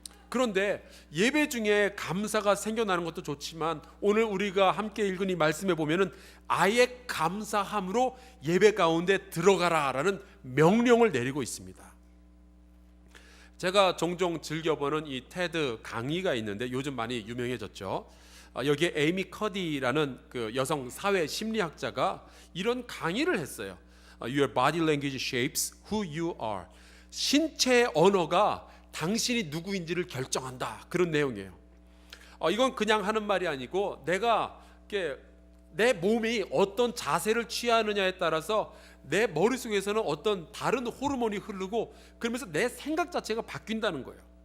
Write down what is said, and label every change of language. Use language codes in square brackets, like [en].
[ko] 그런데 예배 중에 감사가 생겨나는 것도 좋지만 오늘 우리가 함께 읽은 이 말씀에 보면은 아예 감사함으로 예배 가운데 들어가라라는 명령을 내리고 있습니다. 제가 종종 즐겨보는 이 테드 강의가 있는데 요즘 많이 유명해졌죠. 여기에 에이미 커디라는 그 여성 사회 심리학자가 이런 강의를 했어요. [en] Your body language shapes who you are. [ko] 신체 언어가 당신이 누구인지를 결정한다. 그런 내용이에요. 이건 그냥 하는 말이 아니고 내가 내 몸이 어떤 자세를 취하느냐에 따라서 내 머릿속에서는 어떤 다른 호르몬이 흐르고 그러면서 내 생각 자체가 바뀐다는 거예요.